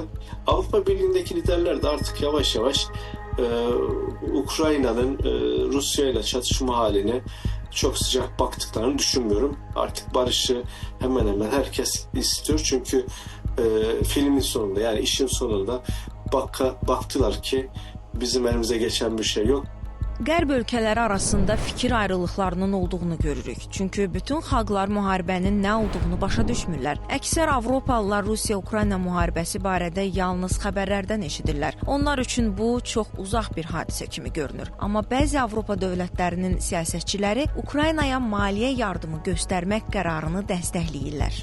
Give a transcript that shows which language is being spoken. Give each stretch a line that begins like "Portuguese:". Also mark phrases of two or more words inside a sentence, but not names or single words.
Turkish: Avrupa Birliği'ndeki liderler de artık yavaş yavaş Ukrayna'nın Rusya ile çatışma haline çok sıcak baktıklarını düşünmüyorum. Artık barışı hemen hemen herkes istiyor. Çünkü filmin sonunda, yani işin sonunda baktılar ki bizim elimize geçen bir şey yok.
Azerbaijani: Qərb ölkələri arasında fikir ayrılıqlarının olduğunu görürük. Çünki bütün xalqlar müharibənin nə olduğunu başa düşmürlər. Əksər Avropalılar Rusiya-Ukrayna müharibəsi barədə yalnız xəbərlərdən eşidirlər. Onlar üçün bu çox uzaq bir hadisə kimi görünür. Amma bəzi Avropa dövlətlərinin siyasətçiləri Ukraynaya maliyyə yardımı göstərmək qərarını dəstəkləyirlər.